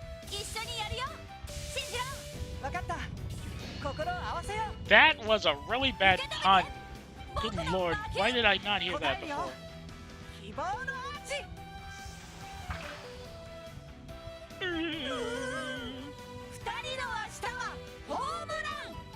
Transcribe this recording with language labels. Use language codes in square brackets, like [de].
[ja] 一緒にやるよ信じろ分かった心を合わせよう [en] That was a really bad pun. Good lord, why did I not hear that before? [ja] 希望のアーチ二人の明日はホームラン